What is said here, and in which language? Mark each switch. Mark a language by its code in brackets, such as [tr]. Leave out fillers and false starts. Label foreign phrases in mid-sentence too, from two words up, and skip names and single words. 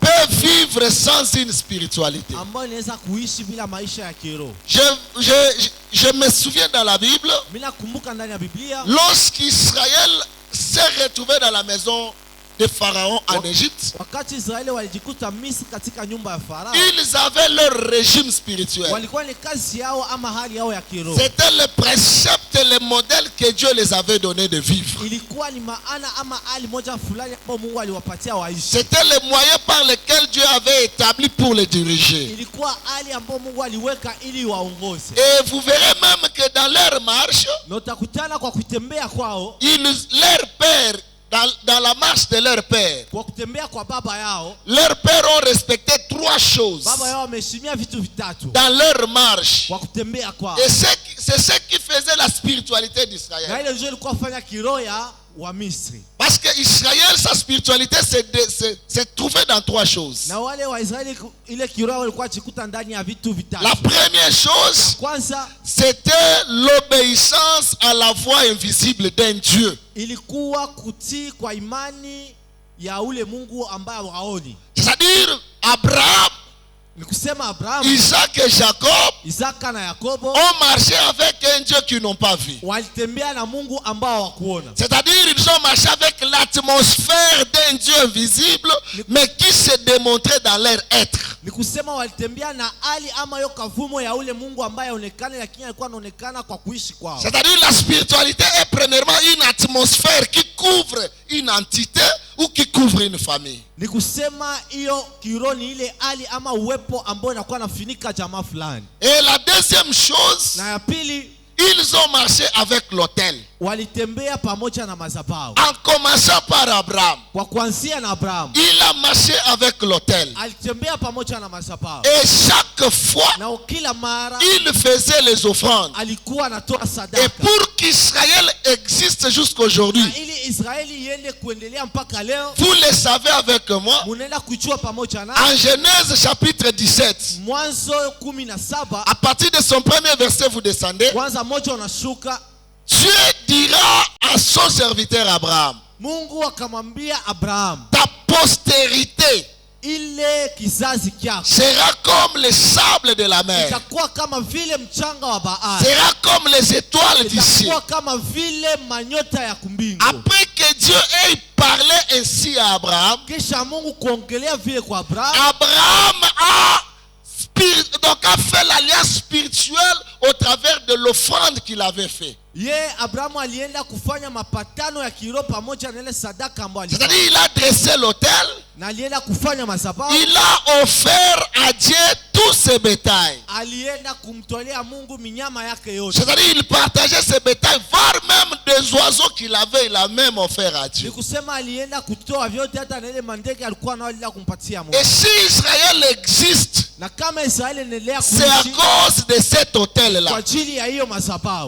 [fr] peut vivre sans une spiritualité. [sw] ambayo inaweza kuishi bila maisha ya kiroho. [fr] Je me souviens dans la Bible, [sw] Mimi nakumbuka ndani ya Biblia [fr] lorsqu'Israël s'est retrouvé dans la maison de Pharaon en Égypte, [sw] wakati Israeli walijikuta Misri katika nyumba ya Farao, [fr] ils avaient leur régime spirituel. [sw] walikuwa ni kazi yao ama hali yao ya kiroho. [fr] C'était le précepte, le modèle que Dieu les avait donné de vivre. [sw] Ilikuwa ni maana ama hali moja fulani ambayo Mungu aliwapatia waishi. [fr] C'était le moyen par lequel Dieu avait établi pour les diriger. [sw] Ilikuwa hali ambayo Mungu aliweka ili waongoze. [fr] Et vous verrez même que dans leur marche, [sw] Na utakutana kwa kutembea kwao, [fr] leur père, dans la marche de leur père, [sw] kwa kutembea kwa baba yao, [fr] leurs pères ont respecté trois choses [sw] baba yao wameheshimia vitu vitatu [fr] dans leur marche. [sw] kwa kutembea kwao. [fr] Et c'est ce qui faisait la spiritualité [sw] Na [fr] d'Israël. [sw] ile ndio ilikuwa fanya kiroho ya wa Misri. [fr] Parce que Israël, sa spiritualité s'est trouvée dans trois choses. [sw] Na wale wa Israeli ile kiroho walikuwa jikuta ndani ya vitu vitatu. [fr] La première chose, [sw] Kwanza [fr] c'était l'obéissance à la voix invisible d'un Dieu. [sw] ilikuwa kutii kwa imani ya ule Mungu ambaye hawaoni. [fr] C'est-à-dire, Abraham, [sw] Ni kusema Abrahamu, [fr] Isaac et Jacob [sw] Isaka na Yakobo [fr] ont marché avec un Dieu qu'ils n'ont pas vu. [sw] walitembea na Mungu ambao hawakuona. [fr] C'est-à-dire, ils ont marché avec l'atmosphère d'un Dieu invisible, mais qui se démontrait dans leur être. [sw] Ni kusema walitembea na hali ama yo kavumo ya ule Mungu ambaye haonekane, lakini alikuwa anaonekana kwa kuishi kwao. [fr] C'est-à-dire, la spiritualité est premièrement une atmosphère qui couvre une entité ou qui couvre une famille. [sw] Ni kusema hiyo kiroho ni ile hali ama uwepo ambao inakuwa nafinika jamaa fulani. [fr] Et la deuxième chose, [sw] Na ya pili, [fr] ils ont marché avec l'autel. [sw] walitembea pamoja na madhabahu. [fr] En commençant par Abraham, [sw] Kwa kuanzia na Abrahamu, [fr] il a marché avec l'autel. [sw] alitembea pamoja na madhabahu. [fr] Et chaque fois, [sw] Na kila mara [fr] il faisait les offrandes. [sw] alikuwa anatoa [fr] Et [sw] sadaka. [fr] pour qu'Israël existe jusqu'aujourd'hui, [sw] Na ili Israeli iende kuendelea mpaka leo, [fr] vous le savez avec moi, [sw] munaenda kuchua pamoja na [fr] en Genèse chapitre 17, [sw] Mwanzo 17, [fr] à partir de son premier verset, vous descendez. [sw] kwanza moja unashuka. [fr] Dieu dira à son serviteur Abraham, [sw] Mungu akamwambia Abrahamu, [fr] ta postérité [sw] ile kizazi kyako [fr] sera comme les sables de la mer, [sw] itakuwa kama vile mchanga wa bahari, [fr] sera comme les étoiles du ciel. [sw] itakuwa kama vile manyota ya kumbingu. [fr] Après que Dieu ait parlé ainsi à Abraham, [sw] Kisha Mungu kuongelea vile kwa Abrahamu, [fr] Abraham a fait l'alliance spirituelle au travers de l'offrande qu'il avait fait. [sw] Abrahamu alienda kufanya mapatano ya kiroho pamoja na ile sadaka ambayo [fr] C'est-à-dire, [sw] alifanya. [fr] il a dressé l'autel, [sw] Na alienda kufanya madhabahu, [fr] il a offert à Dieu tout ce bétail. [sw] alienda kumtolea Mungu minyama yake yote. [fr] C'est-à-dire, il partageait ce bétail, voire même des oiseaux qu'il avait, il a même offert à [sw] Ni [fr] Dieu. [sw] kusema alienda kutoa vyote, hata na ile mandege alikuwa nayo alienda kumpatia Mungu. [fr] Et si Israël existe, [sw] Na kama Israeli inaendelea [fr] c'est à [sw] kuishi [fr] cause de cet [sw] kwa [fr] autel-là. [sw] ajili ya hiyo madhabahu.